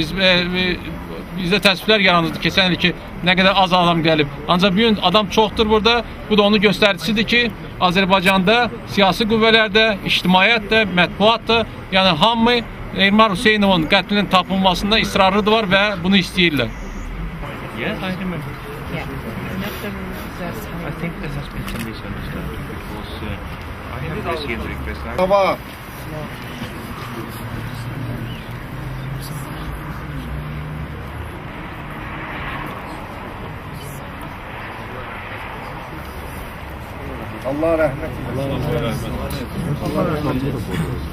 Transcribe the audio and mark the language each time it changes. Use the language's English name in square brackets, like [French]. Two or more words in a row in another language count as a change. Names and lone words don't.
[Azerbaijani] Bizdə təsviflər yaranırdı keçən il ki, nə qədər az adam gəlib. Ancaq bu gün adam çoxdur burada. Bu da onun göstəricisidir ki, Azərbaycanda siyasi qüvvələrdə, ictimaiyyətdə, mətbuatda, yəni hamı Elmar Hüseynovun qətlinin tapılmasında israrlıdırlar və bunu istəyirlər. [English] Yeah, I remember. Yeah. I think there has been some misunderstanding because I have received the request. [Turkish] Allah rahmet eylesin. Allah rahmet eylesin.